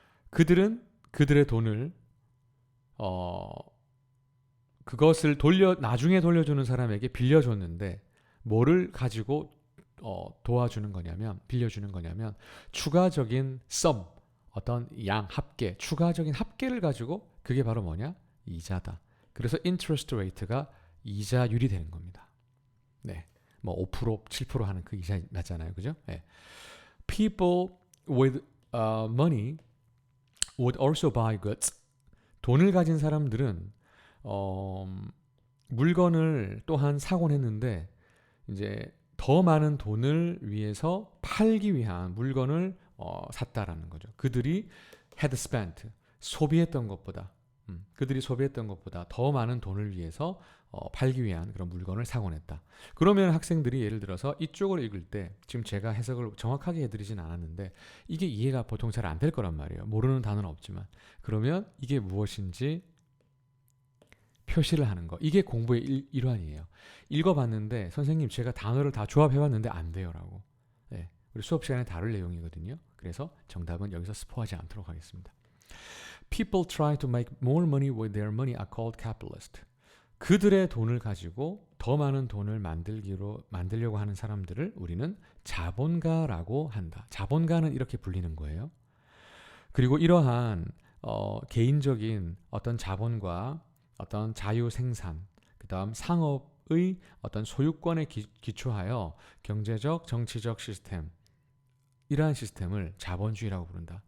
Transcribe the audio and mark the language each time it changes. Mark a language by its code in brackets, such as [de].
[ko] 그들은 그들의 돈을 그것을 나중에 돌려주는 사람에게 빌려줬는데 뭐를 가지고 도와주는 거냐면 빌려주는 거냐면 추가적인 썸 어떤 양 합계 추가적인 합계를 가지고 그게 바로 뭐냐 이자다. 그래서 interest rate가 이자율이 되는 겁니다. 네, 뭐 5% 7% 하는 그 이자 맞잖아요, 그죠? 네. [en] People with money would also buy goods. [ko] 돈을 가진 사람들은 물건을 또한 사곤 했는데 이제 더 많은 돈을 위해서 팔기 위한 물건을 샀다라는 거죠. 그들이 [en] had spent [ko] 소비했던 것보다 그들이 소비했던 것보다 더 많은 돈을 위해서 팔기 위한 그런 물건을 사곤 했다. 그러면 학생들이 예를 들어서 이쪽을 읽을 때 지금 제가 해석을 정확하게 해드리진 않았는데 이게 이해가 보통 잘 안 될 거란 말이에요. 모르는 단어는 없지만 그러면 이게 무엇인지 표시를 하는 거. 이게 공부의 일환이에요. 읽어봤는데 선생님 제가 단어를 다 조합해봤는데 안 돼요라고. 네, 우리 수업 시간에 다룰 내용이거든요. 그래서 정답은 여기서 스포하지 않도록 하겠습니다. [en] People try to make more money with their money are called capitalist. [ko] 그들의 돈을 가지고 더 많은 돈을 만들려고 하는 사람들을 우리는 자본가라고 한다. 자본가는 이렇게 불리는 거예요. 그리고 이러한 개인적인 어떤 자본과 어떤 자유 생산, 그다음 상업의 어떤 소유권에 기초하여 경제적, 정치적 시스템 이러한 시스템을 자본주의라고 부른다.